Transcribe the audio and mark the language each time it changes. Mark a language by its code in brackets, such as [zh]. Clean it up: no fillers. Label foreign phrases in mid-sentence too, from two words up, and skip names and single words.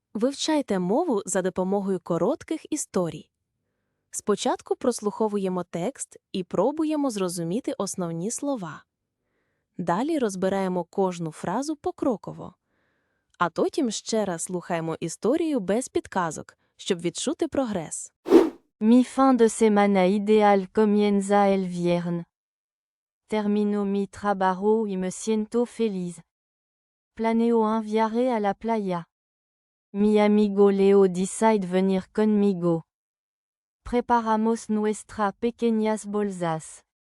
[uk] Вивчайте мову за допомогою коротких історій. Спочатку прослуховуємо текст і пробуємо зрозуміти основні слова. Далі розбираємо кожну фразу покроково. А потім ще раз слухаємо історію без підказок, щоб відчути прогрес. [es] Mi fin de semana ideal comienza el viernes. Termino mi trabajo y me siento feliz. Planeo un viaje a la playa. Mi amigo Leo decide venir conmigo. Preparamos nuestras pequeñas bolsas.